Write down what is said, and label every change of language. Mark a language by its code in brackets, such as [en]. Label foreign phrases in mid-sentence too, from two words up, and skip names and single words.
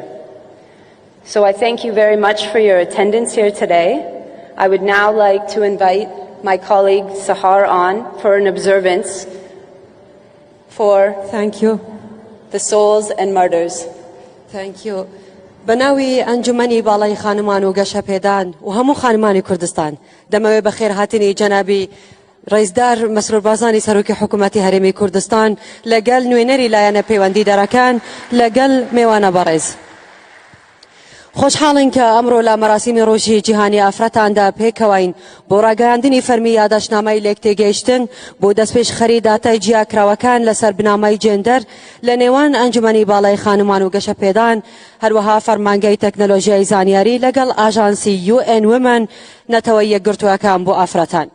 [en] So I thank you very much for your attendance here today. I would now like to invite my colleague Sahar on for an observance for Thank you. the souls and martyrs. Thank you. [ckb] بناوی ئەنجومەنی باڵای خانمان و گەشە پێدان و هەموو خانمانی کوردستان دەمەوێت بە خێرهاتنی جەنابی ڕێزدار مەسرور بارزانی سەرۆکی حکوومەتی هەرێمی کوردستان لەگەڵ نوێنەری لایەنە پەیوەندیدەرەکان لەگەڵ میوانە بەڕێز. خۆشحاڵین کە ئەمڕۆ لە مەراسیمی ڕۆژی جیهانی ئافرەتاندا پێکەوەین بۆ ڕاگەیاندنی فەرمی یادداشتنامەی لێکتێگەیشتن بۆ دەستپێشخەری داتای جیاکراوەکان لەسەر بنامەی جێندەر لە نێوان ئەنجومەنی باڵای خانمان و گەشەپێدان، هەروەها فەرمانگەی تەکنەلۆژیای زانیاری لەگەڵ ئاژانسی UN Women نەتەوەی یەکگرتووەکان بۆ ئافرەتان.